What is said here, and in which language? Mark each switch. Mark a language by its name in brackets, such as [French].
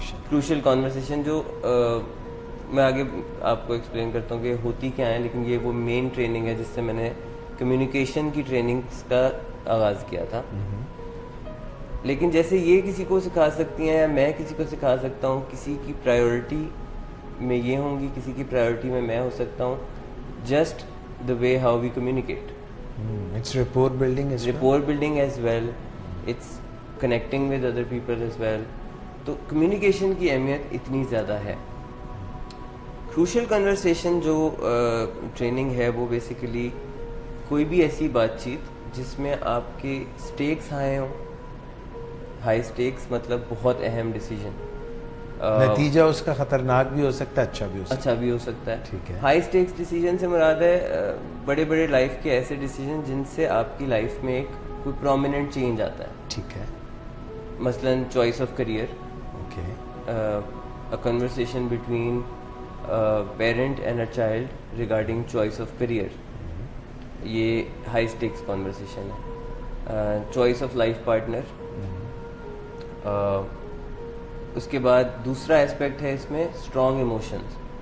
[Urdu] Crucial conversation جو میں آگے آپ کو ایکسپلین کرتا ہوں کہ ہوتی کیا ہے, لیکن یہ وہ مین ٹریننگ ہے جس سے میں نے کمیونیکیشن کی ٹریننگز کا آغاز کیا تھا. لیکن جیسے یہ کسی کو سکھا سکتی ہیں یا میں کسی کو سکھا سکتا ہوں, کسی کی پرائیورٹی میں یہ ہوں گی, کسی کی پرائیورٹی میں ہو سکتا ہوں. [English] Just the way how we communicate. It's rapport building as well. Rapport building as well. It's connecting with other people as well. [Urdu] تو کمیونیکیشن کی اہمیت اتنی زیادہ ہے. کروشل کنورسیشن جو ٹریننگ ہے وہ بیسیکلی کوئی بھی ایسی بات چیت جس میں آپ کے سٹیکس ہائی ہوں. ہائی سٹیکس مطلب بہت اہم ڈیسیجن, نتیجہ اس کا خطرناک بھی ہو سکتا ہے, اچھا بھی ہو سکتا ہے. ٹھیک ہے. ہائی سٹیکس ڈیسیجن سے مراد ہے بڑے بڑے لائف کے ایسے ڈیسیجن جن سے آپ کی لائف میں ایک کوئی پرومیننٹ چینج آتا ہے. ٹھیک ہے. [English] مثلا choice of career, okay, a conversation between parent and a child regarding choice of career. [Urdu] یہ ہائی سٹیکس کانورسیشن ہے. [English] Choice of life partner. [Urdu] اس کے بعد دوسرا اسپیکٹ ہے اس میں اسٹرانگ ایموشنز.